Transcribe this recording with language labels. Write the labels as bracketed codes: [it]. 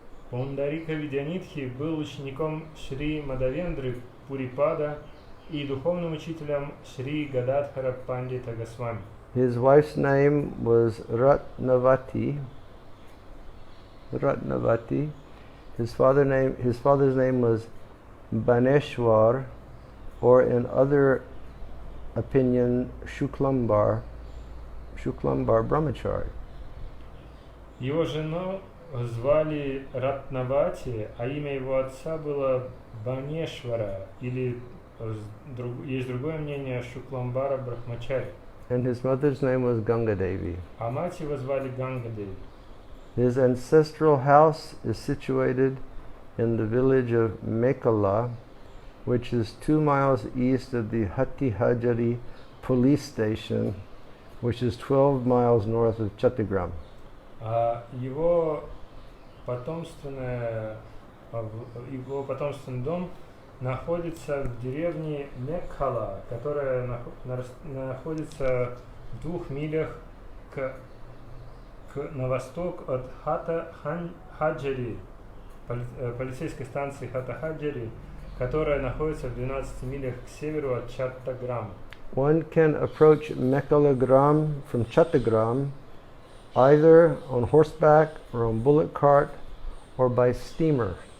[ru] Пундарика Видянидхи был учеником Шри Мадавендры Пурипада и духовным учителем Шри Гададхара Пандита Госвами. [en] His wife's name was Ratnavati. His father's name was Baneshwar, or in other opinion, Shuklambar Brahmachari. [ru] Его жену звали Ратнавати, а имя его отца было Банешвара, или есть другое мнение Шукламбара Брахмачари. [en] And his mother's name was Ganga Devi. [ru] А мать его звали Ганга Деви. [en] His ancestral house is situated in the village of Mekala, which is 2 miles east of the Hattihajari police station, which is 12 miles north of Chattagram. [ru] Его потомственный дом находится в деревне Мекхала, которая находится в 2 милях на восток от Хата-Хаджари, полицейской станции Хата-Хаджари, которая находится в 12 милях к северу от Чаттаграма. [en] One can approach Mekalagram from Chattagram either on horseback or on bullock cart or by steamer.